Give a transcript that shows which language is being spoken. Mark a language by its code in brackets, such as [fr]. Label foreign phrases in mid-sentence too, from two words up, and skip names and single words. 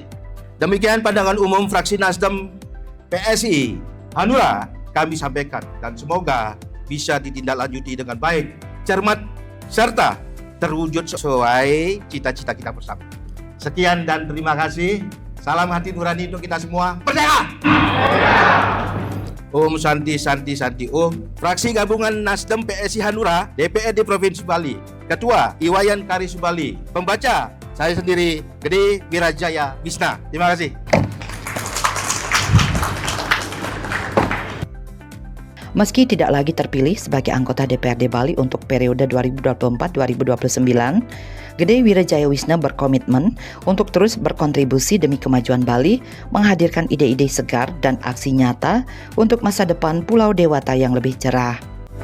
[id] Demikian pandangan umum fraksi Nasdem PSI Hanura kami sampaikan, dan semoga bisa ditindaklanjuti dengan baik, cermat, serta terwujud sesuai cita-cita kita bersama. Sekian dan terima kasih. Salam hati nurani untuk kita semua. Merdeka! [sa] Om Santi Santi Santi Om. [id] Fraksi Gabungan Nasdem PSI Hanura, DPRD Provinsi Bali. Ketua Iwayan Kari Subali. Pembaca saya sendiri, Gede Wirajaya Wisna. Terima kasih. Meski tidak lagi terpilih sebagai anggota DPRD Bali untuk periode 2024-2029, Gede Wirajaya Wisna berkomitmen untuk terus berkontribusi demi kemajuan Bali, menghadirkan ide-ide segar dan aksi nyata untuk masa depan Pulau Dewata yang lebih cerah.